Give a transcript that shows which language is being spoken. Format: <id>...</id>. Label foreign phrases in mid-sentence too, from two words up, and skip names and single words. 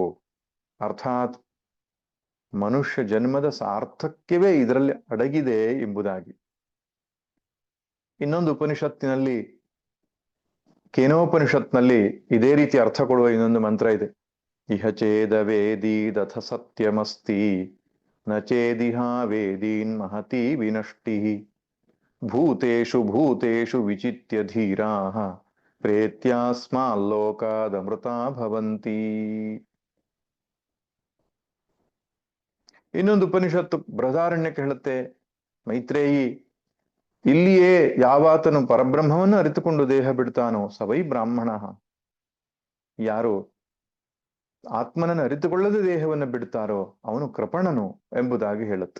<kn>ಅರ್ಥಾತ್ ಮನುಷ್ಯ ಜನ್ಮದ ಸಾರ್ಥಕ್ಯವೇ ಇದರಲ್ಲಿ ಅಡಗಿದೆ ಎಂಬುದಾಗಿ. ಇನ್ನೊಂದು ಉಪನಿಷತ್ತಿನಲ್ಲಿ, ಕೇನೋಪನಿಷತ್ನಲ್ಲಿ ಇದೇ ರೀತಿ ಅರ್ಥ ಕೊಡುವ ಇನ್ನೊಂದು ಮಂತ್ರ ಇದೆ.</kn> <sa>ಇಹ ಚೇದ ವೇದೀದಥ ಸತ್ಯಮಸ್ತಿ ನ ಚೇದಿಹ ವೇದೀನ್ ಮಹತಿ ವಿನಷ್ಟಿ ಭೂತೇಷು ಭೂತೇಷು ವಿಚಿತ್ಯ ಧೀರಾಃ ಪ್ರೇತ್ಯಾಸ್ಮಾಲ್ಲೋಕಾದಮೃತಾ ಭವಂತಿ.</sa> <kn>ಇನ್ನೊಂದು ಉಪನಿಷತ್ತು ಬೃಹದಾರಣ್ಯಕ್ಕೆ ಹೇಳುತ್ತೆ, ಮೈತ್ರೇಯಿ, ಇಲ್ಲಿಯೇ ಯಾವಾತನು ಪರಬ್ರಹ್ಮವನ್ನು ಅರಿತುಕೊಂಡು ದೇಹ ಬಿಡ್ತಾನೋ</kn> <sa>ಸವೈ ಬ್ರಾಹ್ಮಣ.</sa> <kn>ಯಾರು ಆತ್ಮನನ್ನು ಅರಿತುಕೊಳ್ಳದೆ ದೇಹವನ್ನು ಬಿಡ್ತಾರೋ ಅವನು ಕೃಪಣನು ಎಂಬುದಾಗಿ ಹೇಳುತ್ತೆ.</kn>